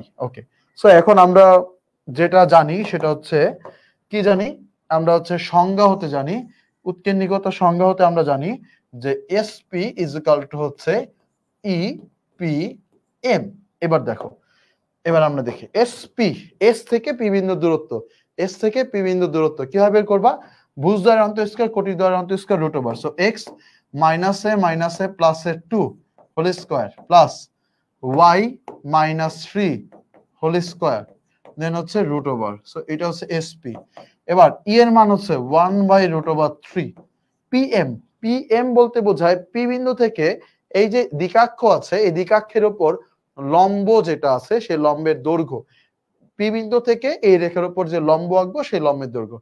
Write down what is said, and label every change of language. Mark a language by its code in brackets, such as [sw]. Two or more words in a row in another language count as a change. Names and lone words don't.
[bn] ওকে, সো এখন আমরা যেটা জানি সেটা হচ্ছে কি জানি, আমরা হচ্ছে সংজ্ঞা হতে জানি, উৎকেন্দ্রিকতা সংজ্ঞা হতে আমরা জানি যে SP = হচ্ছে EPM। এবার দেখো, এবার আমরা দেখি SP, S থেকে P বিন্দুর দূরত্ব, S থেকে P বিন্দুর দূরত্ব কিভাবে বের করবা? ভুজদ্বয়ের অন্তঃস্কয়ার কোটিদ্বয়ের অন্তঃস্কয়ার √, সো x - a + a2 [en] whole square plus [bn] y - 3 [en] whole square then [bn] হচ্ছে √, সো এটা হচ্ছে SP। এবার E এর মান হচ্ছে 1/√3। PM, PM বলতে বোঝায় P বিন্দু থেকে এই যে দ্বিকাক্ষ আছে, এই দ্বিকাক্ষের উপর লম্ব যেটা আছে সেই লম্বের দৈর্ঘ্য, পি বিন্দু থেকে এই রেখার উপর যে লম্ব আঁকবো সেই লম্বের দৈর্ঘ্য।